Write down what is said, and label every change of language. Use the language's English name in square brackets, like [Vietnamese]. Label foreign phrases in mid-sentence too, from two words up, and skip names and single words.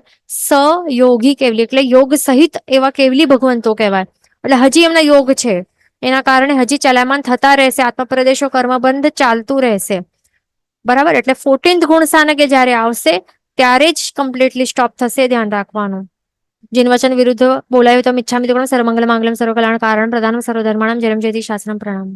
[Gujarati] સયોગી કેવલી, એટલે યોગ સહિત એવા કેવલી ભગવંતો કહેવાય. એટલે હજી એમના યોગ છે, એના કારણે હજી ચલાયમાન થતા રહેશે. આત્મપ્રદેશો કર્મબંધ ચાલતું રહેશે. બરાબર, એટલે 14th ગુણસ્થાનકે જયારે આવશે ત્યારે જ [English] completely stop [Gujarati] થશે. ધ્યાન રાખવાનું. જિન વચન વિરુદ્ધ બોલાયો તો [Sanskrit] इच्छामि सर्वमंगल मांगल्यम सर्वकल्याण कारण प्रदानम सर्वधर्माणाम जयम जयति शास्त्रम प्रणाम.